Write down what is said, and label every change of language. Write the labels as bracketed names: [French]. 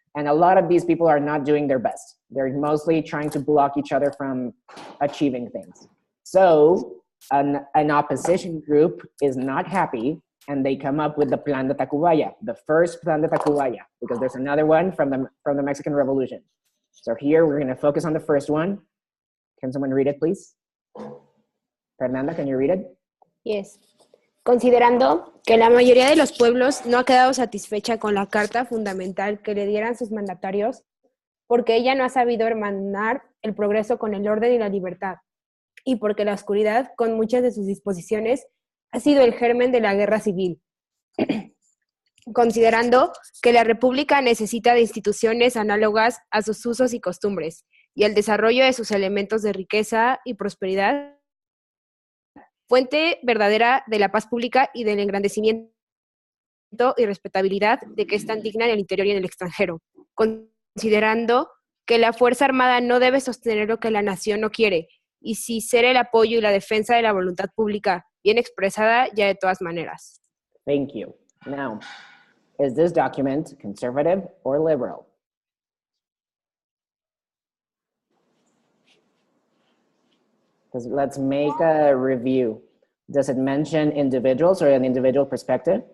[English] And a lot of these people are not doing their best. They're mostly trying to block each other from achieving things. So an opposition group is not happy and they come up with the Plan de Tacubaya, the first Plan de Tacubaya, because there's another one from the Mexican Revolution. So here we're going to focus on the first one. Can someone read it, please? Fernanda, can you read it? Yes. [Spanish] Considerando que la mayoría de los pueblos no ha quedado satisfecha con la carta fundamental que le dieran sus mandatarios, porque ella no ha sabido hermanar el progreso con el orden y la libertad, y porque la oscuridad, con muchas de sus disposiciones, ha sido el germen de la guerra civil. Considerando que la República necesita de instituciones análogas a sus usos y costumbres, y el desarrollo de sus elementos de riqueza y prosperidad, fuente verdadera de la paz pública y del engrandecimiento y respetabilidad de que es tan digna en el interior y en el extranjero, considerando que la Fuerza Armada no debe sostener lo que la nación no quiere, y sí ser el apoyo y la defensa de la voluntad pública, bien expresada ya de todas maneras. [English] Thank you. Now, is this document conservative or liberal? Let's make a review. Does it mention individuals or an individual perspective?